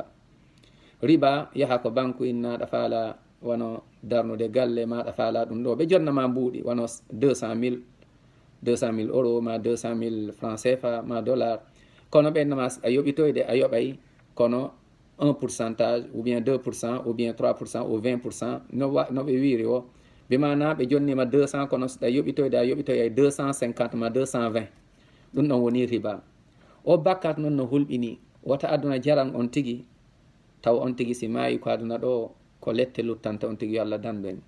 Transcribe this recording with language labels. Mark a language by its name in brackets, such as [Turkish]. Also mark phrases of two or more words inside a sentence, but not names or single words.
[Fula] Riba yaha ko banque innaɗa faala wono darnude galle maɗa faala ɗum ɗo ɓe jonnama mbuuɗi wono 200 000 euros ma 200 000 francs CFA ma dollar, kono ɓennama a yoɓitoyde a yoɓay kono 1% [French] ou bien [Fula] 2% [French] ou bien [Fula] 3% ou 20% no ɓe wiiri o ɓe mana ɓe jonnima 200 kono a yoɓitoyde a yoɓitoy ay 250 ma 220, ɗum ɗon woni riba. O bakkat noon no hulɓini wota aduna jaran on tigui taw on tigui si maayi ko aduna ɗo ko lette luttanta on tigui, yo Allah dandu en.